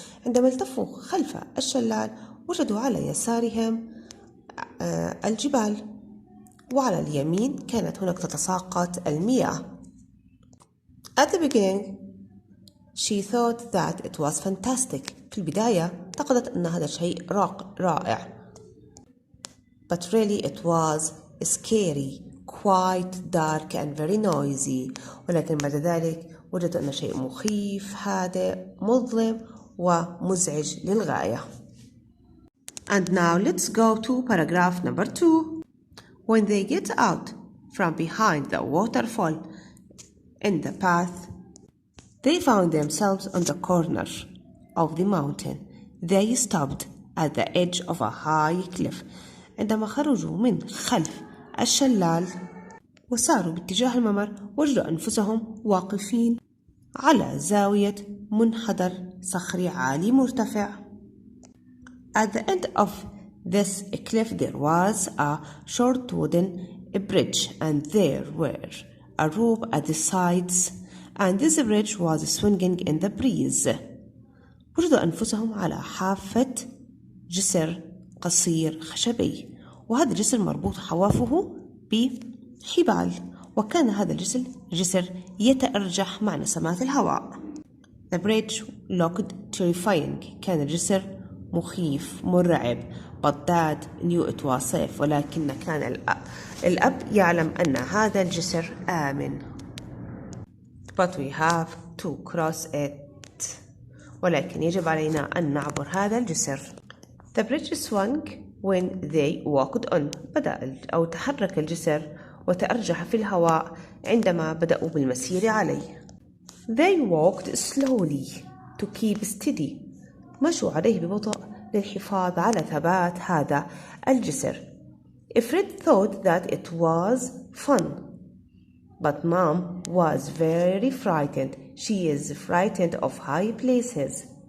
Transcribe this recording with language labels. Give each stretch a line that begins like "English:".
Arabic: عندما التفوا خلف الشلال وجدوا على يسارهم الجبال وعلى اليمين كانت هناك تتساقط المياه.
English: At the beginning, she thought that it was fantastic.
Arabic: في البداية اعتقدت أن هذا شيء رائع.
English: But really it was scary, quite dark and very noisy.
Arabic: ولكن بعد ذلك وجدت أن شيء مخيف، هادئ، مظلم ومزعج للغاية.
English: And now let's go to paragraph number 2. When they get out from behind the waterfall in the path, they found themselves on the corner of the mountain. They stopped at the edge of a high cliff.
Arabic: عندما خرجوا من خلف الشلال وساروا باتجاه الممر وجدوا أنفسهم واقفين على زاوية منحدر صخري عالي مرتفع.
English: At the end of this cliff there was a short wooden bridge and there were a rope at the sides and this bridge was swinging in the breeze.
Arabic: وجدوا أنفسهم على حافة جسر قصير خشبي وهذا الجسر مربوط حوافه بحبال وكان هذا الجسر يتأرجح مع نسمات الهواء.
English: The bridge looked terrifying.
Arabic: كان الجسر مخيف مرعب.
English: But Dad knew it was safe.
Arabic: ولكن كان الأب يعلم أن هذا الجسر آمن.
English: But we have to cross it.
Arabic: ولكن يجب علينا أن نعبر هذا الجسر.
English: The bridge swung when they walked on.
Arabic: بدأ أو تحرك الجسر وتأرجح في الهواء عندما بدأوا بالمسير عليه.
English: They walked slowly to keep steady.
Arabic: مشوا عليه ببطء للحفاظ على ثبات هذا الجسر.
English: Fred thought that it was fun, but Mom was very frightened. She is frightened of high places.